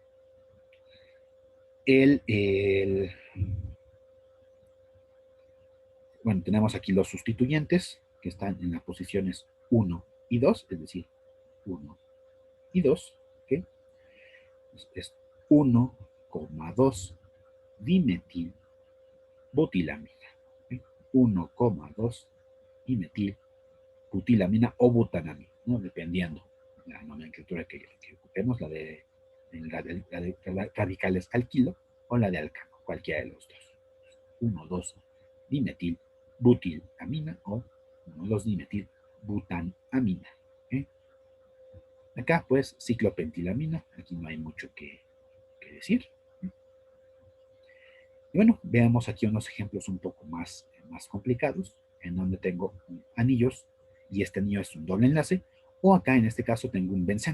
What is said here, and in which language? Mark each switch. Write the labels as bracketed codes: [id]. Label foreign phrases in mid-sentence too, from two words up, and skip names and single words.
[es] Bueno, tenemos aquí los sustituyentes que están en las posiciones 1 y 2, es decir, 1 y 2. ¿Okay? Es 1,2 dimetil butilamina. ¿Okay? 1,2 dimetil butilamina o butanamina, ¿no? Dependiendo la nomenclatura que ocupemos, la de radicales alquilo o la de alcano, cualquiera de los dos. 1,2 dimetil butilamina o 1,2 dimetil butanamina. ¿Okay? Acá, pues, ciclopentilamina, aquí no hay mucho que decir. Y bueno, veamos aquí unos ejemplos un poco más complicados, en donde tengo anillos y este anillo es un doble enlace, o acá en este caso tengo un benceno.